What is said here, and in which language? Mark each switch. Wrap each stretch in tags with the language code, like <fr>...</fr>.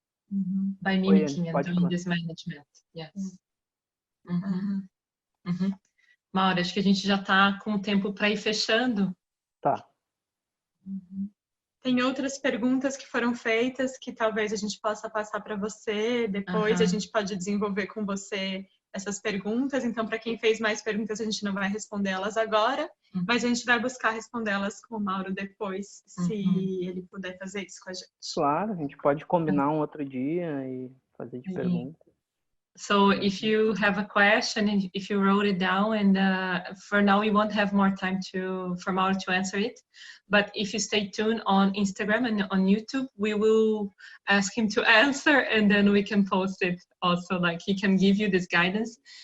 <en>By mimicking and doing this management. Yes.</en> <pt>Mauro, acho que a gente já está com o tempo para ir fechando. Tá. Tem outras perguntas que foram feitas que talvez a gente possa passar para você depois, a gente pode desenvolver com você essas perguntas. Então, para quem fez mais perguntas, a gente não vai responder elas agora, mas a gente vai buscar respondê-las com o Mauro depois, se ele puder fazer isso com a gente. Claro, a gente pode combinar um outro dia e fazer de perguntas.</pt> <en>So if you have a question, if you wrote it down, and for now we won't have more time for Mauro to answer it, but if you stay tuned on Instagram and on YouTube, we will ask him to answer, and then we can post it also, like he can give you this guidance.</en>